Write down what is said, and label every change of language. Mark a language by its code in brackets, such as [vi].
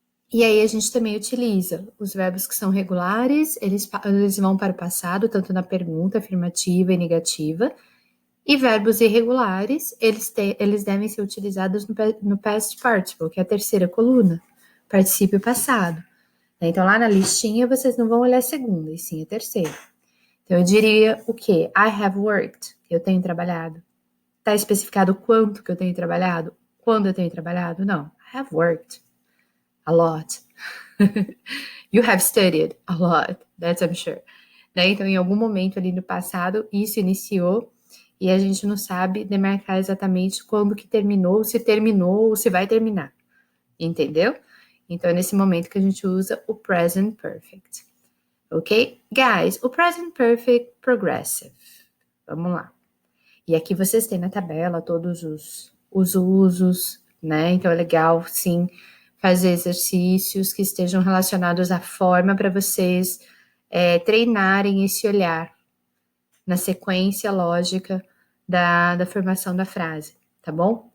[pt] E aí a gente também utiliza os verbos que são regulares, eles vão para o passado, tanto na pergunta afirmativa e negativa, e verbos irregulares, eles devem ser utilizados no past participle, que é a terceira coluna, particípio passado. Então, lá na listinha, vocês não vão olhar a segunda, e sim a terceira. Então, eu diria o quê? [en] I have worked, [pt] eu tenho trabalhado. Está especificado quanto que eu tenho trabalhado? Quando eu tenho trabalhado? [en] Não. I have worked a lot. You have studied a lot, that's I'm sure. [pt] Né? Então, em algum momento ali no passado, isso iniciou e a gente não sabe demarcar exatamente quando que terminou, ou se vai terminar. Entendeu? Então, é nesse momento que a gente usa o present perfect. Ok? Guys, o present perfect progressive. Vamos lá. E aqui vocês têm na tabela todos os usos, né? Então, é legal, sim, fazer exercícios que estejam relacionados à forma para vocês treinarem esse olhar na sequência lógica da formação da frase, tá bom?